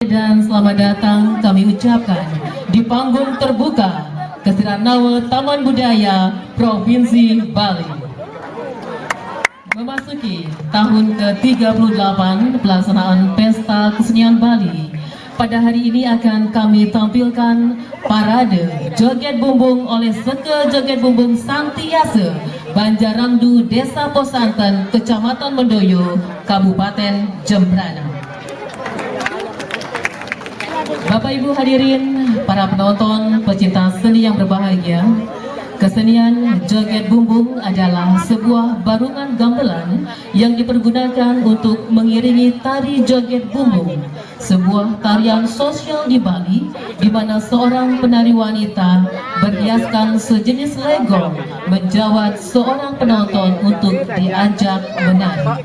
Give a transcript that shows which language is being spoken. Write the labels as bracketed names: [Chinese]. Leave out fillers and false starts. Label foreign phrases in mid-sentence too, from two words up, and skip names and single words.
[Indonesian] dan selamat datang kami ucapkan di panggung terbuka Kesiranawa Taman Budaya Provinsi Bali. Memasuki tahun ke-38 pelaksanaan Pesta Kesenian Bali, pada hari ini akan kami tampilkan parade joget bumbung oleh Seke Joget Bumbung Santiase Banjarangdu Desa Posanten, Kecamatan Mendoyo, Kabupaten Jembrana. Bapak Ibu hadirin, para penonton, pecinta seni yang berbahagia, kesenian joget bumbung adalah sebuah barungan gamelan yang dipergunakan untuk mengiringi tari joget bumbung, sebuah tarian sosial di Bali di mana seorang penari wanita berhiaskan sejenis legong menjawat seorang penonton untuk diajak menari.